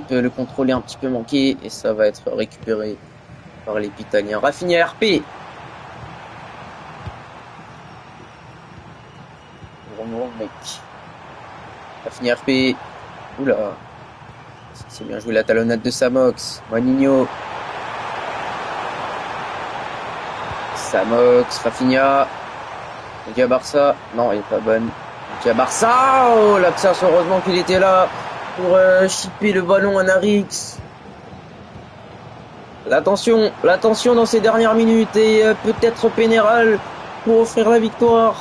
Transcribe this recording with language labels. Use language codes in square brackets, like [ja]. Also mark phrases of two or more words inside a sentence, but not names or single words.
[fr] Le contrôle est un petit peu manqué et ça va être récupéré par les Pitaliens. Rafinha RP. Bon mec. Rafinha RP. Oula. C'est bien joué la talonnade de Samox. Moaninho. Samox, Rafinha. Media Barça. Non, elle est pas bonne. Media Barça. Oh, Laxas, heureusement qu'il était là pour chipper le ballon à Narix. L'attention dans ces dernières minutes et peut-être Pénéral pour offrir la victoire.